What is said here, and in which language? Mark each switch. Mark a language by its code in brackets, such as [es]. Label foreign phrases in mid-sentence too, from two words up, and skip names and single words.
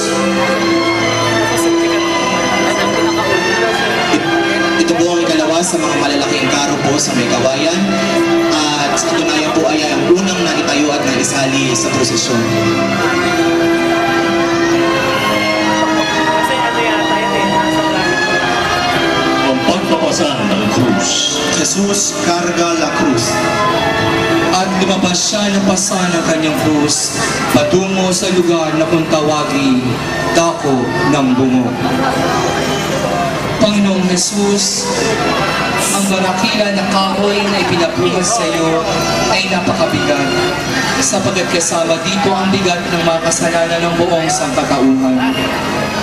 [tl] Ito po ang ikalawa sa mga malalaking karo po sa may kawayan, at sa katunayan po ay ang unang naitayo at naisali sa prosesyon. Ang pagpapasan ng krus. [es] Jesus carga la cruz. [tl] At lumabas siya ng pasa ng kanyang krus patungo sa lugar na kung tawagin dako ng bungo. Panginoong Jesus, ang barakila na kahoy na ipinapunas sa iyo ay napakabigat, sapagkat kasama dito ang bigat ng mga kasalanan ng buong sangkatauhan.